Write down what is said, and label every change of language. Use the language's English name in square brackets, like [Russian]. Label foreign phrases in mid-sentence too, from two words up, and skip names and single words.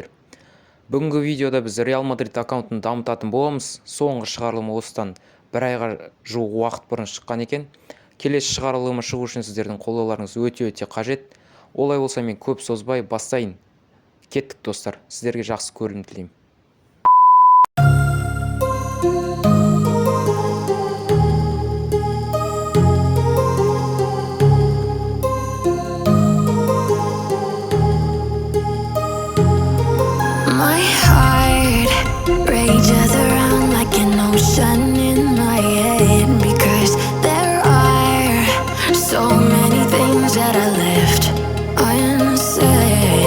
[Kazakh] Бүгінгі видеода біз Реал Мадрид аккаунтын дамытатын боламыз. Соңғы шығарылымы осыдан бір айға жуық уақыт бұрын шыққан екен. Келесі шығарылымы шығу үшін сіздердің қолдауларыңыз өте қажет. Олай болса мен көп созбай бастайын. Кеттік достар, сіздерге жақсы көрім тілеймін. [English] My heart rages around like an ocean in my head, because there are so many things that I left unsaid.